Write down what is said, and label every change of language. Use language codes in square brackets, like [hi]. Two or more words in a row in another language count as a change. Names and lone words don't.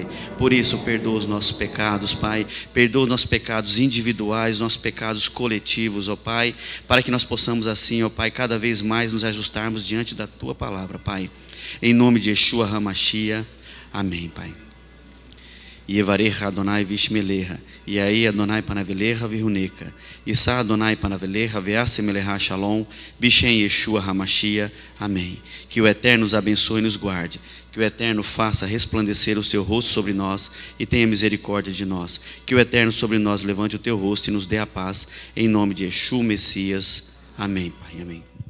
[pt] Por isso, perdoa os nossos pecados, Pai. Perdoa os nossos pecados individuais, nossos pecados coletivos, ó Pai, para que nós possamos assim, ó Pai, cada vez mais nos ajustarmos diante da Tua palavra, Pai. Em nome de Yeshua HaMashiach. Amém, Pai. [he] יברכך ה' וישמרך, [pt] e aí [he] ה' פניו אליך ויחנך, ישא ה' פניו אליך וישם לך שלום, בשם ישוע המשיח. [pt] Amém. Que o Eterno nos abençoe e nos guarde, que o Eterno faça resplandecer o seu rosto sobre nós e tenha misericórdia de nós, que o Eterno sobre nós levante o teu rosto e nos dê a paz, em nome de Yeshua Messias. Amém, Pai. Amém.